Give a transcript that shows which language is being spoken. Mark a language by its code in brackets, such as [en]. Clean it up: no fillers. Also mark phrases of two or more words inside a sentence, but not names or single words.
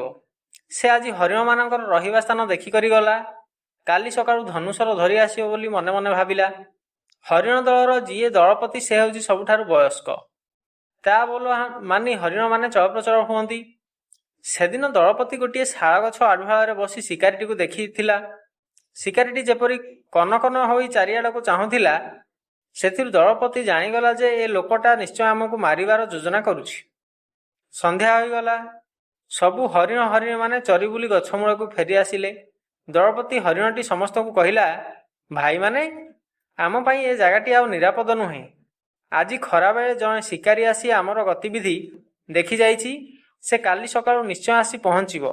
[or] ସେ ଆଜ ହରିଣ ମାନକର ରହିବା ସ୍ଥାନ ଦେଖି କରି ଗଲା। କାଲି ସକାଳୁ ଧନୁଷର ଧରି ଆସିଯୋ ବୋଲି ମନେ ମନେ ଭାବିଲା। ହରିଣ ଦଳର ଯିଏ ଦଳପତି ସେ ହେଉଛି ସବୁଠାରୁ ବୟସ୍କ। ତା ବୋଲ ମାନି ହରିଣ ମାନେ ଚଳପ୍ରଚଳ ହୁଅନ୍ତି। ସେଦିନ ଦଳପତି ଗୋଟେ ଶାଳ ଗଛ आढुआଳରେ ବସି ଶିକାରୀଟି କୋ ଦେଖିଥିଲା। ଶିକାରୀଟି ଯେପରି କନ କନ ହୋଇ ଚାରିଆଡକୋ ଚାହୁଁଥିଲା, ସେଥିରୁ ଦଳପତି ଜାଣିଗଲା ଯେ ଏ ଲୋକଟା ନିଶ୍ଚୟ ଆମକୋ ମାରିବାର ଯୋଜନା କରୁଛି। ସନ୍ଧ୍ୟା ହୋଇଗଲା। ସବୁ ହରିଣ ହରିଣ ମାନେ ଚରି ବୁଲି ଗଛମୂଳ କୋ ଫେରି ଆସିଲେ। ଦଳପତି ହରିଣଟି ସମସ୍ତ କୋ କହିଲା, ଭାଇ ମାନେ ଆମ ପଇଁ ଏ ଜାଗାଟି ଆଉ ନିରାପଦ ନୁହେଁ। ଆଜ ଖରା ବେଳେ ଜଣେ ଶିକାରୀ ଆସି ଆମର ଗତିବିଧି ଦେଖି ଯାଇଛି, ସେ କାଲି ସକାଳୁ ନିଶ୍ଚୟ ଆସି ପହଞ୍ଚିବ।